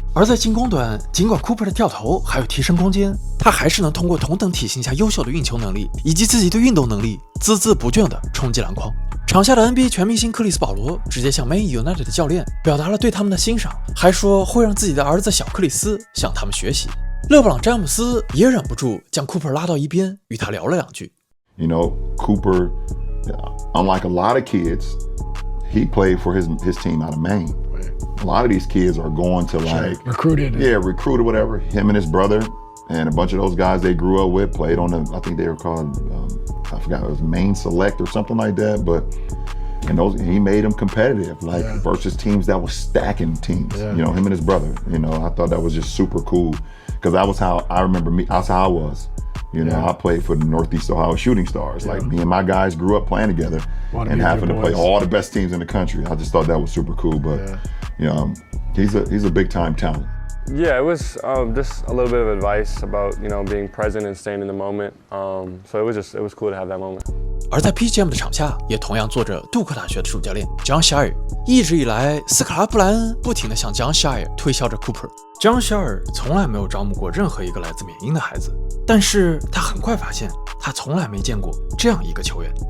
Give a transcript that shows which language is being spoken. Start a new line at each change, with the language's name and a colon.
Chinese: 而在进攻端，尽管 Cooper 的跳投还有提升空间，他还是能通过同等体型下优秀的运球能力以及自己的运动能力，孜孜不倦地冲击篮筐。场下的 NBA 全明星克里斯保罗直接向 Maine United 的教练表达了对他们的欣赏，还说会让自己的儿子小克里斯向他们学习。勒布朗詹姆斯也忍不住将 Cooper 拉到一边，与他聊了2句。
English: You know, Cooper, unlike a lot of kids, he played for his team out of Maine. A lot of these kids are going to like recruited, whatever. Him and his brother and a bunch of those guys they grew up with played on the. I think they were called. I forgot it was Maine Select or something like that, but. And he made them competitive, like versus teams that were stacking teams. You know, him and his brother. You know, I thought that was just super cool because that was how I remember me. That's how I was. You know, I played for the Northeast Ohio Shooting Stars. Like me and my guys grew up playing together and having to play all the best teams in the country. I just thought that was super cool. But you know, he's a big time talent. Yeah, it was just a little bit of advice about being present and staying in the moment. So it was cool to have that moment.
Chinese: 而在 PGM 的场下，也同样坐着杜克大学的主教练 Jon Scheyer。一直以来，斯卡拉布莱恩不停地向 Jon Scheyer 推销着 Cooper。Jon Scheyer 从来没有招募过任何一个来自缅因的孩子，但是他很快发现，他从来没见过这样一个球员。